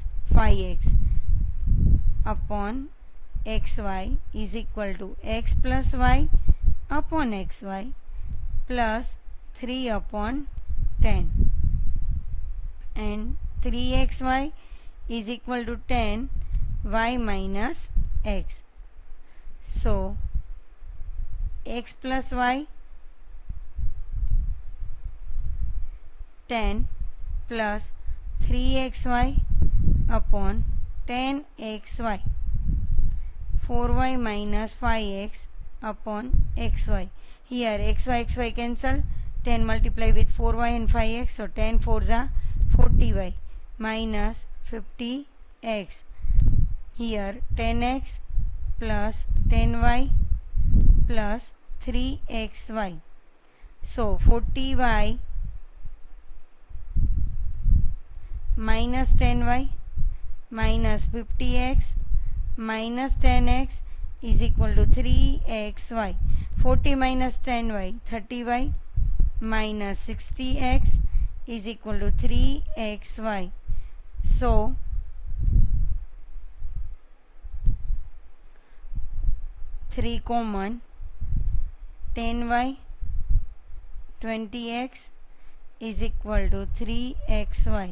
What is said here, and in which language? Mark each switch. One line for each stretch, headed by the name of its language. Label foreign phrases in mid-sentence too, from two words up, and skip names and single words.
English: 5x upon xy is equal to x plus y upon xy plus 3 upon 10, and 3xy is equal to 10 y minus x. So x plus y 10 plus 3xy upon 10xy, 4y minus 5x upon xy. Here xy cancel, 10 multiply with 4y and 5x, so 10 4s are 40y minus 50x. Here 10x plus 10y plus 3xy, so 40y minus 10y minus 50x minus 10x is equal to 3xy. 40 minus 10y 30y minus 60x is equal to 3xy. So 3 common, 10y 20x is equal to 3xy.